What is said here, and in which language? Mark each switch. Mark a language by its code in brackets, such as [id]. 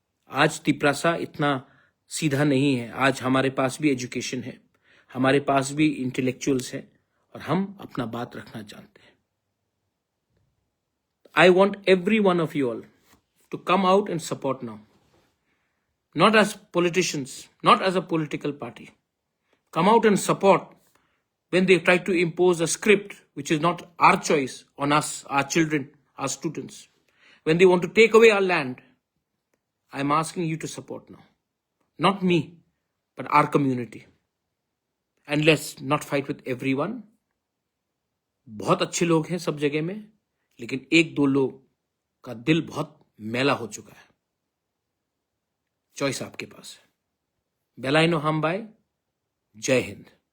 [hi] आज तिपरासा इतना सीधा नहीं है। आज हमारे पास भी एजुकेशन है, हमारे पास भी इंटेलेक्चुअल्स है और हम अपना बात रखना जानते हैं। [en] I want every one of you all to come out and support now, not as politicians, not as a political party. Come out and support when they try to impose a script which is not our choice on us, our children, our students. When they want to take away our land, I'm asking you to support now. Not me, but our community. And let's not fight with everyone. [hi] बहुत अच्छे लोग हैं सब जगह में, लेकिन एक दो लोग का दिल बहुत मैला हो चुका है। चॉइस आपके पास है। बेलाइनो हम बाय। जय हिंद।